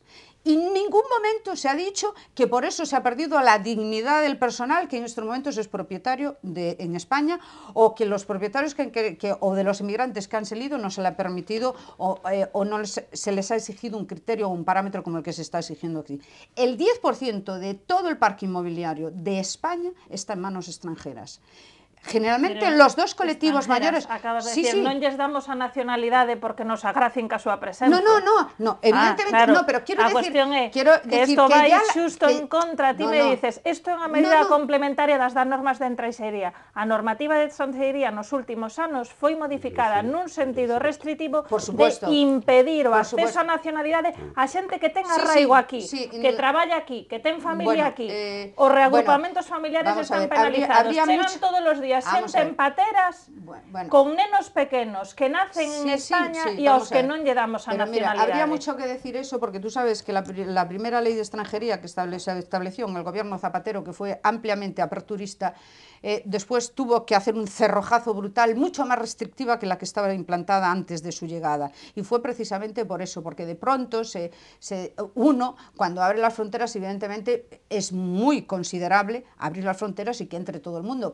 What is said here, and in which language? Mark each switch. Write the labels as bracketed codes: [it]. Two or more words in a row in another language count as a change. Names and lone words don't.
[es] Y en ningún momento se ha dicho que por eso se ha perdido la dignidad del personal que en estos momentos es propietario en España, o que los propietarios o de los inmigrantes que han salido no se le ha permitido o no se les ha exigido un criterio o un parámetro como el que se está exigiendo aquí. El 10% de todo el parque inmobiliario de España está en manos extranjeras. Generalmente en los dos colectivos mayores... Acabas de decir, [gl] non lles damos a nacionalidade porque nos agracen ca súa presencia. [es] No, evidentemente no, pero quiero decir... [gl] A cuestión é que isto vai xusto en contra, ti me dices, isto é unha medida complementaria das normas de extranxería. A normativa de extranxería nos últimos anos foi modificada nun sentido restritivo de impedir o acceso á nacionalidade a xente que ten arraigo aquí, que traballa aquí, que ten familia aquí. Os reagrupamentos familiares están penalizados. Chegan todos os días a [es] Vamos [gl] xente [es] a ver. [gl] en pateras [es] Bueno. [gl] con nenos pequenos que nacen en España e aos [es] vamos a [gl] que [es] ver. [gl] non lle damos a [es] Pero mira, [gl] nacionalidade. [es] habría mucho que decir eso porque tú sabes que la primera ley de extranjería que se estableció en el gobierno Zapatero, que fue ampliamente aperturista, después tuvo que hacer un cerrojazo brutal, mucho más restrictiva que la que estaba implantada antes de su llegada. Y fue precisamente por eso, porque de pronto uno, cuando abre las fronteras, evidentemente es muy considerable abrir las fronteras y que entre todo el mundo.